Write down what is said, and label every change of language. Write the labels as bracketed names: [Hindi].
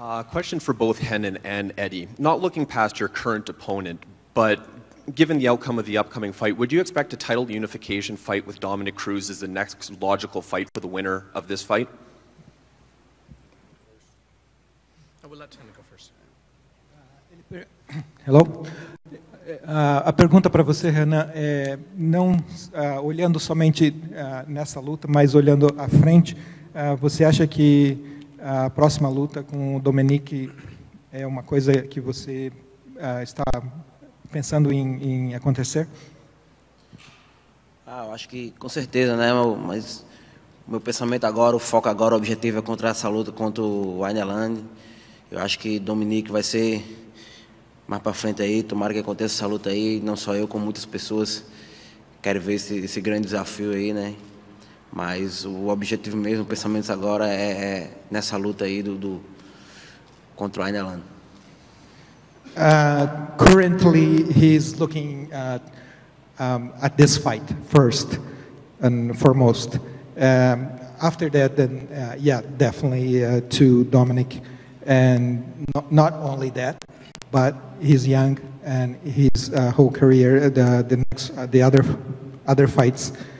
[English] Question for both Renan and Eddie. Not looking past your current opponent, but given the outcome of the upcoming fight, would you expect a title unification fight with Dominic Cruz as the next logical fight for the winner of this fight? I will let Renan go first. Hello. [Portuguese] A pergunta para você, Renan, é não olhando somente nessa luta, mas olhando à frente, você acha que a próxima luta com o Dominic é uma coisa que você está pensando em acontecer? Eu acho que com certeza, né? Mas o meu pensamento agora, o foco agora, o objetivo é contra essa luta contra o Wineland. Eu acho que Dominic vai ser mais para frente aí, tomara que aconteça essa luta aí, não só eu, como muitas pessoas querem ver esse grande desafio aí, né? Mas o objetivo mesmo, o pensamento agora é nessa luta aí contra o Wineland. [English] Currently, he's looking at this fight first and foremost. After that, then yeah, definitely to Dominic, and not only that, but he's young and his whole career, the other fights.